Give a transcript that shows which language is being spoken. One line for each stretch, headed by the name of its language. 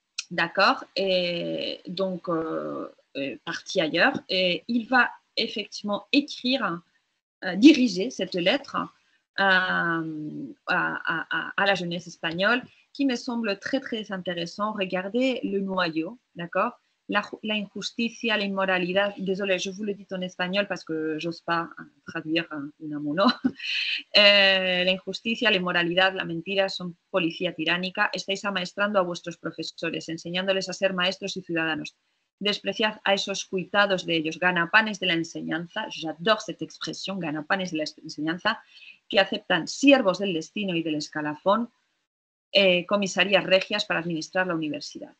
French: d'accord, et donc parti ailleurs, et il va effectivement écrire, diriger cette lettre à la jeunesse espagnole, qui me semble très, très intéressant. Regardez le noyau, d'accord?
Spanish: La injusticia, la inmoralidad.
French: Désolé, je vous le dis en espagnol parce que j'ose pas traduire Unamuno.
Spanish: La injusticia, la inmoralidad, la mentira son policía tiránica. Estáis amaestrando a vuestros profesores, enseñándoles a ser maestros y ciudadanos. Despreciad a esos cuitados de ellos, ganapanes de la enseñanza,
French: j'adore cette expression,
Spanish: ganapanes de la enseñanza, que aceptan siervos del destino y del escalafón, comisarías regias para administrar la universidad.